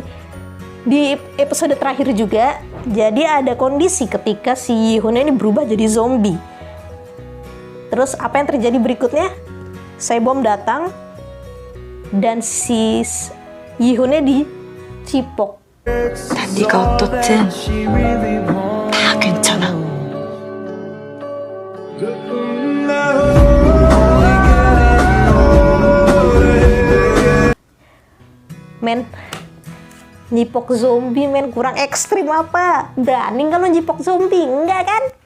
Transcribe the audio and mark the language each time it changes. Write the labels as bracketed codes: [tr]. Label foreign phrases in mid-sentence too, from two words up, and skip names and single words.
[id] Di episode terakhir juga, jadi ada kondisi ketika si Yi-hoon ini berubah jadi zombie. Terus apa yang terjadi berikutnya? Sebom datang dan si Yi-hoonnya dicipok. [ko] 난 네가 어떻든 다 괜찮아. [id] Men, nyipok zombie men, kurang ekstrim apa? Berani nggak lo nyipok zombie? Enggak kan?